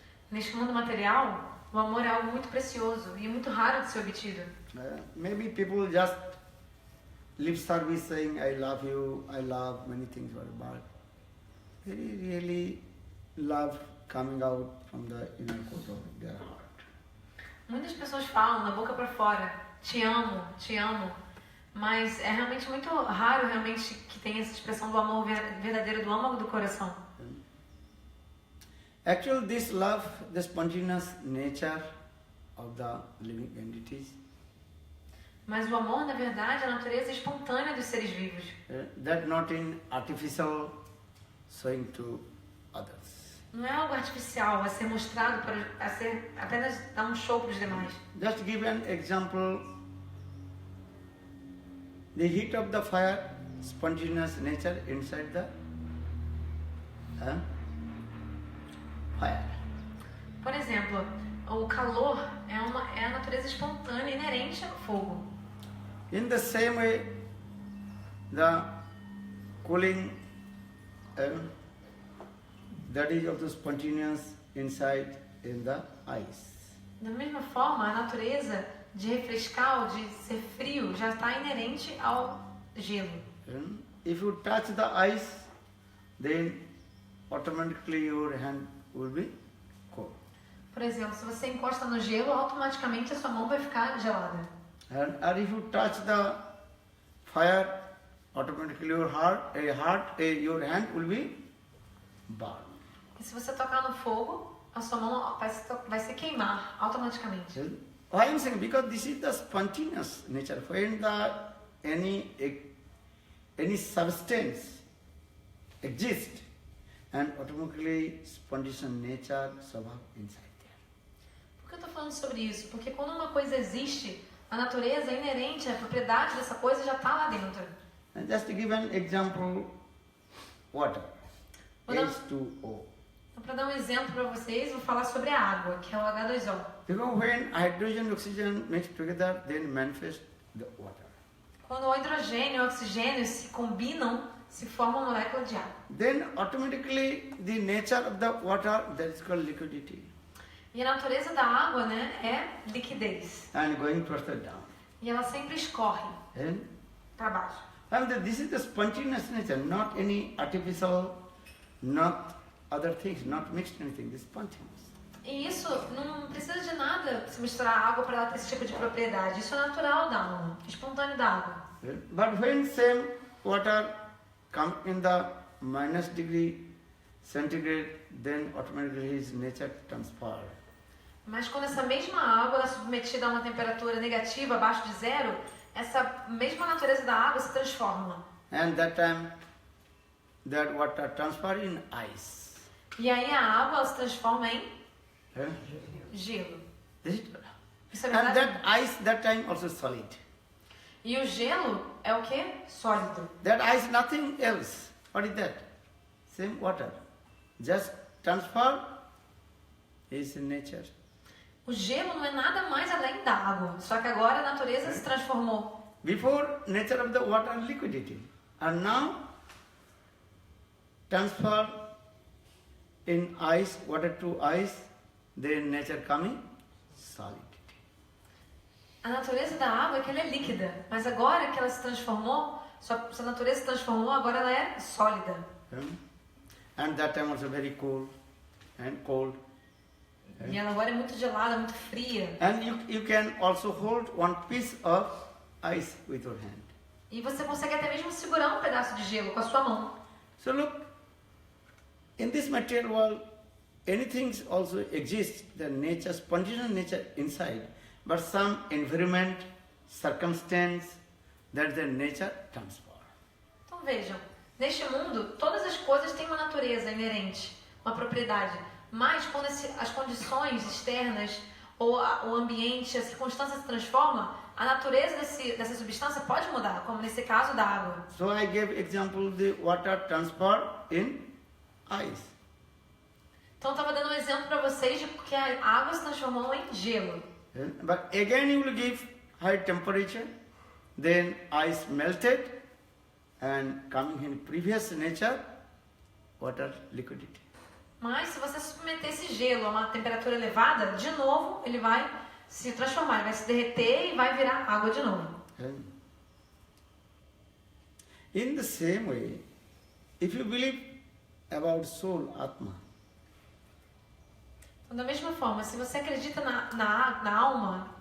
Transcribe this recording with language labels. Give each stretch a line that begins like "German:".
Portuguese: Neste mundo material, o amor é algo muito precioso e muito raro de ser obtido.
English: Maybe people just lip service saying I love you, I love many things, but very really love coming out from the inner core of their heart.
Portuguese: Muitas pessoas falam da boca para fora, te amo, mas é realmente muito raro realmente que tenha essa expressão do amor verdadeiro do âmago do coração.
English: Actually, this love, the spontaneous nature of the living entities.
Portuguese: Mas o amor, na verdade, é a natureza espontânea dos seres vivos.
English: That not in artificial showing to others.
Portuguese: Não é algo artificial a ser mostrado a ser apenas dar um show para os demais.
English: Just give an example the heat of the fire, spontaneous nature inside the fire.
Portuguese: Por exemplo, o calor é a natureza espontânea inerente ao fogo.
English: In the same way, the cooling, that is of the spontaneous inside in the ice.
Portuguese: Da mesma forma, a natureza de refrescar ou de ser frio já está inerente ao gelo.
English: If you touch the ice, then automatically your hand will be cold.
Portuguese: Por exemplo, se você encosta no gelo, automaticamente a sua mão vai ficar gelada.
English: Or if you touch the fire, automatically your your hand will be burned.
Portuguese: E se você tocar no fogo, a sua mão vai se queimar automaticamente.
English: Why I'm saying? Because this is the spontaneous nature. When any substance exists, and automatically spontaneous nature swabha inside there.
Portuguese: Por que eu estou falando sobre isso? Porque quando uma coisa existe, a natureza é inerente, a propriedade dessa coisa já está lá dentro.
English: And just to give an example, water, H2O.
Portuguese: Então, para dar um exemplo para vocês, vou falar sobre a água, que é o H2O.
English: Because when hydrogen and oxygen mix together, then manifest the water.
Portuguese: Quando o hidrogênio e o oxigênio se combinam, se forma uma molécula de água.
English: Then automatically the nature of the water, that is called liquidity.
Portuguese: E a natureza da água, né, é liquidez.
English: And going further down.
Portuguese: E ela sempre escorre para baixo.
English: And this is the spontaneous nature, not any artificial, not other things, not mixed anything, this spontaneous.
Portuguese: E isso não precisa de nada se misturar água para ela ter esse tipo de propriedade. Isso é natural da alma, espontâneo da água.
English: But when same water come in the minus degree centigrade, then automatically his nature transfer.
Portuguese: Mas quando essa mesma água é submetida a uma temperatura negativa, abaixo de zero, essa mesma natureza da água se transforma.
English: And that time, that water transfer in ice.
Portuguese: E aí a água ela se transforma em gelo. Isso é
English: And
Portuguese: verdade?
English: that ice, that time also solid.
Portuguese: E o gelo é o quê? Sólido.
English: That ice, nothing else. What is that? Same water. Just transfer is in nature.
Portuguese: O gelo não é nada mais além da água, só que agora a natureza se transformou.
English: Before, nature of the water liquidity. And now, transfer in ice, water to ice, then nature coming solidity.
Portuguese: A natureza da água é que ela é líquida, mas agora que ela se transformou, sua natureza se transformou, agora ela é sólida.
English: And that time also very cold and cold.
Portuguese: E ela agora é muito gelada, muito fria.
English: And you can also hold one piece of ice with your hand.
Portuguese: E você consegue até mesmo segurar um pedaço de gelo com a sua mão.
English: So look, in this material world, anything also exists, the nature, spontaneous nature inside, but some environment, circumstance, that the nature transfer.
Portuguese: Então vejam, neste mundo, todas as coisas têm uma natureza inerente, uma propriedade. Mas quando as condições externas ou o ambiente, a circunstância se transforma, a natureza dessa substância pode mudar, como nesse caso da água.
English: So I gave example the water transfer in ice.
Portuguese: Então eu estava dando um exemplo para vocês de que a água se transformou em gelo.
English: But again you will give high temperature, then ice melted and coming in previous nature, water liquidity.
Portuguese: Mas se você submeter esse gelo a uma temperatura elevada, de novo ele vai se transformar, ele vai se derreter e vai virar água de novo.
English: In the same way, if you believe about soul, Atma,
Portuguese: Então, da mesma forma, se você acredita na alma,